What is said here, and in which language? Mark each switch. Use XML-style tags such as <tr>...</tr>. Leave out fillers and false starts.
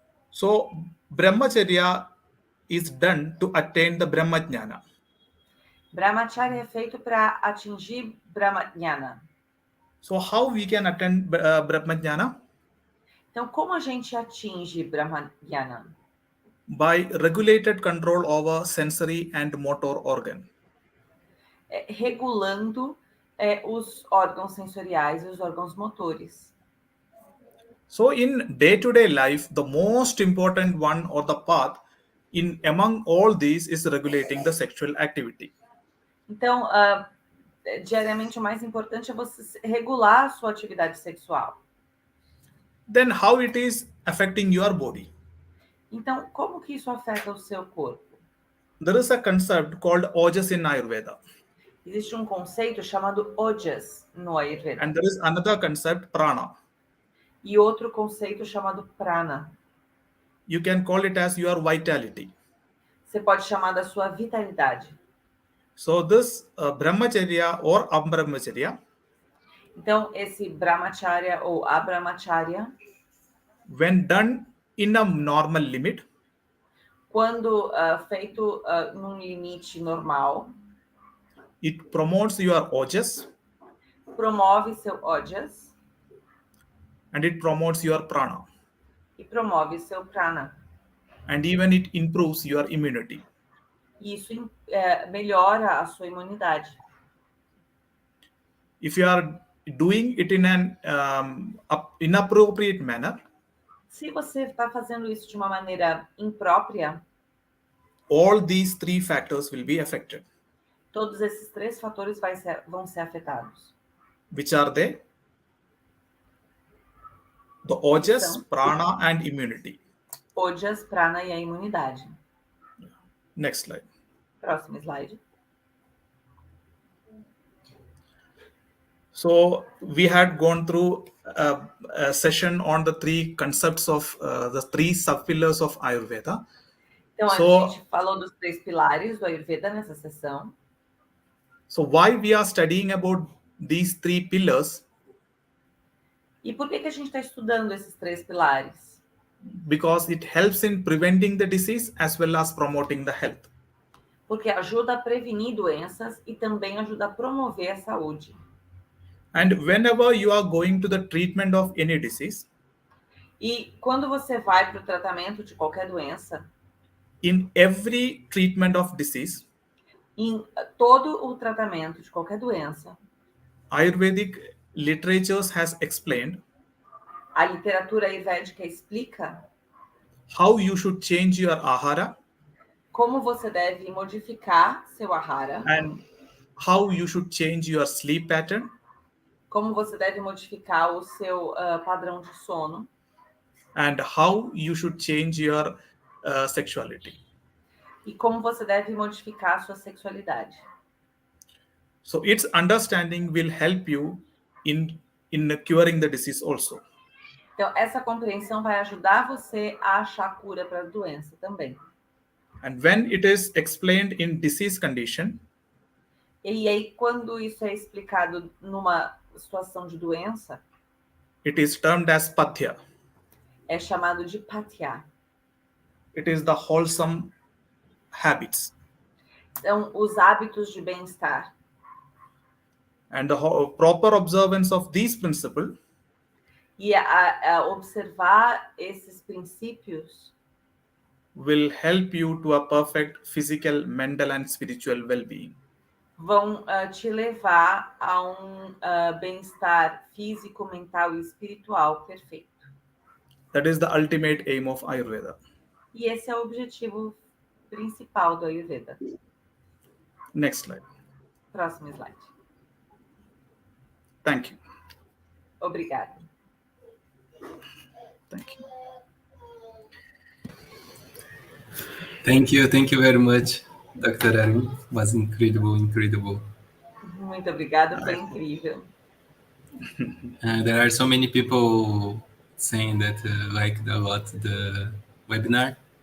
<en>So, brahmacharya is done to attain the brahmajnana.</en> <pt>Brahmacharya é feito para atingir brahmajnana.</pt> <en>So, how we can attain brahmajnana?</en> <pt>Então, como a gente atinge brahmajnana?</pt> <en>By regulated control over sensory and motor organ.</en> <pt>Regulando os órgãos sensoriais e os órgãos motores.</pt> <en>So in day-to-day life, the most important one or the path among all these is regulating the sexual activity.</en> <pt>Então, diariamente o mais importante é você regular a sua atividade sexual.</pt> <en>Then how it is affecting your body?</en> <pt>Então, como que isso afeta o seu corpo?</pt> <en>There is a concept called ojas in Ayurveda.</en> <pt>Existe um conceito chamado ojas no Ayurveda.</pt> <en>And there is another concept, prana.</en> <pt>E outro conceito chamado prana.</pt> <en>You can call it as your vitality.</en> <pt>Você pode chamar da sua vitalidade.</pt> <en>So this brahmacharya or abrahmacharya.</en> <pt>Então, esse brahmacharya ou abrahmacharya,</pt> <en>when done in a normal limit,</en> <pt>quando feito num limite normal,</pt> <en>it promotes your ojas,</en> <pt>promove seu ojas,</pt> <en>and it promotes your prana,</en> <pt>e promove seu prana.</pt> <en>and even it improves your immunity.</en> <pt>Isso melhora a sua imunidade.</pt> <en>If you are doing it in an inappropriate manner,</en> <pt>se você está fazendo isso de uma maneira imprópria,</pt> <en>all these three factors will be affected.</en> <pt>Todos esses três fatores vão ser afetados.</pt> <en>Which are they? The ojas, prana, and immunity.</en> <pt>Ojas, prana e a imunidade.</pt> <en>Next slide.</en> <pt>Próximo slide.</pt> <en>So we had gone through a session on the three concepts of the three sub-pillars of Ayurveda.</en> <pt>Então, a gente falou dos três pilares do Ayurveda nessa sessão.</pt> <en>So why we are studying about these three pillars?</en> <pt>E por que a gente está estudando esses três pilares?</pt> <en>Because it helps in preventing the disease as well as promoting the health.</en> <pt>Porque ajuda a prevenir doenças e também ajuda a promover a saúde.</pt> <en>And whenever you are going to the treatment of any disease,</en> <pt>e quando você vai para o tratamento de qualquer doença,</pt> <en>in every treatment of disease,</en> <pt>em todo o tratamento de qualquer doença,</pt> <en>Ayurvedic literatures has explained</en> <pt>a literatura ayurvédica explica</pt> <en>how you should change your ahara,</en> <pt>como você deve modificar seu ahara,</pt> <en>and how you should change your sleep pattern,</en> <pt>como você deve modificar o seu padrão de sono,</pt> <en>and how you should change your sexuality.</en> <pt>E como você deve modificar a sua sexualidade.</pt> <en>So its understanding will help you in curing the disease also.</en> <pt>Então, essa compreensão vai ajudar você a achar cura para a doença também.</pt> <en>And when it is explained in disease condition,</en> <pt>e aí, quando isso é explicado numa situação de doença,</pt> <en>it is termed as pathya.</en> <pt>É chamado de pathya.</pt> <en>It is the wholesome habits.</en> <pt>Então, os hábitos de bem-estar.</pt> <en>And the proper observance of these principles</en> <pt>e a observar esses princípios</pt> <en>will help you to a perfect physical, mental and spiritual well-being.</en> <pt>Vão te levar a bem-estar físico, mental e espiritual perfeito.</pt> <en>That is the ultimate aim of Ayurveda.</en> <pt>E esse é o objetivo principal do Ayurveda.</pt> <en>Next slide.</en> <pt>Próximo slide.</pt> <en>Thank you.</en> <pt>Obrigada.</pt> <en>Thank you. Thank you very much. Dr. Arun was incredible.</en> <pt>Muito obrigada, foi incrível.</pt> <en>There are so many people saying that liked a lot the webinar.</en>